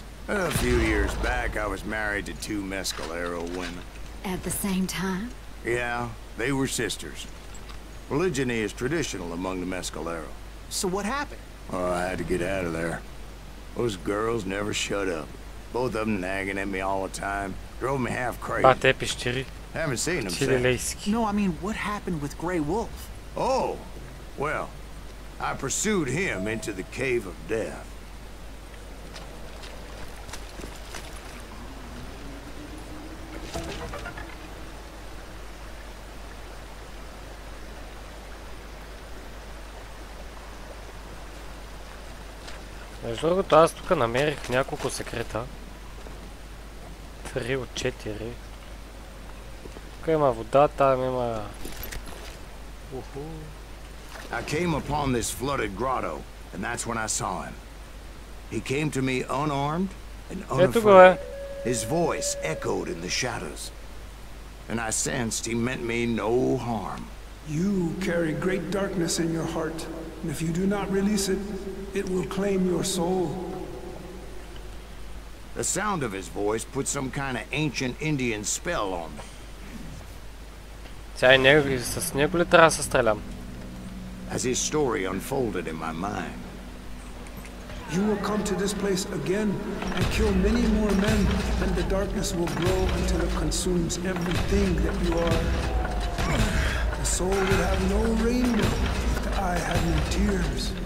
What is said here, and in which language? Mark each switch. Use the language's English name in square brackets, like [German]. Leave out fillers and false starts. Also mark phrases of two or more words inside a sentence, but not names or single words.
[English] A few years back, I was married to 2 Mescalero women. At the same time? Yeah, they were sisters. Polygyny is traditional among the Mescalero. So what happened? Oh, I had to get out of there. Those girls never shut up. Both of them nagging at me all the time. Drove me half crazy. Бате пещери. Haven't seen them since. Чилилейски. No, I mean, what happened with Grey Wolf? Oh, well, I pursued him into the Cave of Death. [Bulgarian] Между другото, аз тук намерих няколко секрета. 3 от 4. Тук има вода, там има... [English] I came upon this flooded grotto, and that's when I saw him. He came to me unarmed and [Bulgarian] Ето го е. [English] unafraid. His voice echoed in the shadows, and I sensed he meant me no harm. You carry great darkness in your heart, and if you do not release it, it will claim your soul. The sound of his voice put some kind of ancient Indian spell on me. [Bulgarian] Сега и с него ли трябва да се стрелям? [English] As his story unfolded in my mind, You will come to this place again and kill many more men, and the darkness will grow until it consumes everything that you are. The soul will have no rainbow if the eye had no tears.